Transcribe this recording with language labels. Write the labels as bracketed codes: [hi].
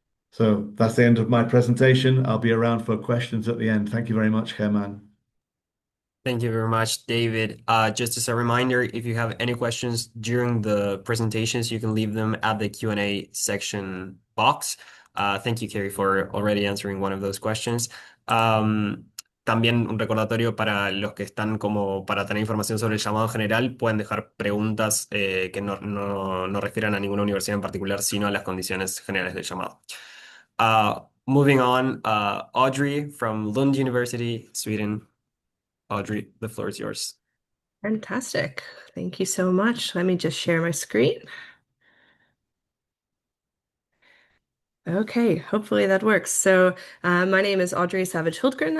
[en] So that's the end of my presentation. I'll be around for questions at the end. Thank you very much, Herman. Thank you very much, David. Just as a reminder, if you have any questions during the presentations, you can leave them at the Q&A section box. Thank you, Kerry, for already answering one of those questions. [es] También un recordatorio para los que están como para tener información sobre el llamado general, pueden dejar preguntas que no refieran a ninguna universidad en particular, sino a las condiciones generales del llamado. [en] Moving on, Audrey from Lund University, Sweden. Audrey, the floor is yours. Fantastic. Thank you so much. Let me just share my screen. Okay, hopefully that works. So my name is Audrey Savage-Hultgren.